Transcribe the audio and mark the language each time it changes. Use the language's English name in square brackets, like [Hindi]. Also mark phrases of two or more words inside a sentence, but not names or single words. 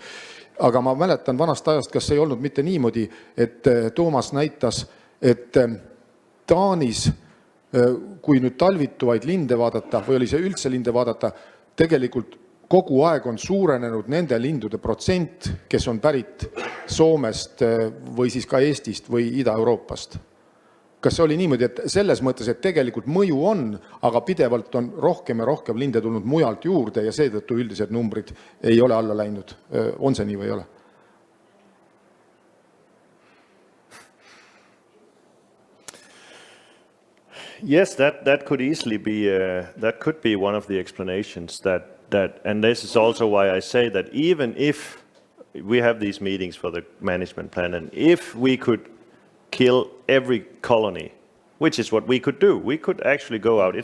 [Estonian] Aga ma mäletan vanast ajast, kas ei olnud mitte niimoodi, et Toomas näitas, et Taanis, kui nüüd talvituvaid linde vaadata, või oli see üldse linde vaadata, tegelikult kogu aeg on suurenenud nende lindude protsent, kes on pärit Soomest või siis ka Eestist või Ida-Euroopast. Kas see oli niimoodi, et selles mõttes, et tegelikult mõju on, aga pidevalt on rohkem ja rohkem linde tulnud mujalt juurde ja seetõttu üldised numbrid ei ole alla läinud? On see nii või ei ole? [English] Yes, that could easily be that could be one of the explanations that and this is also why I say that even if we have these meetings for the management plan, and if we could kill every colony, which is what we could do, we could actually go out.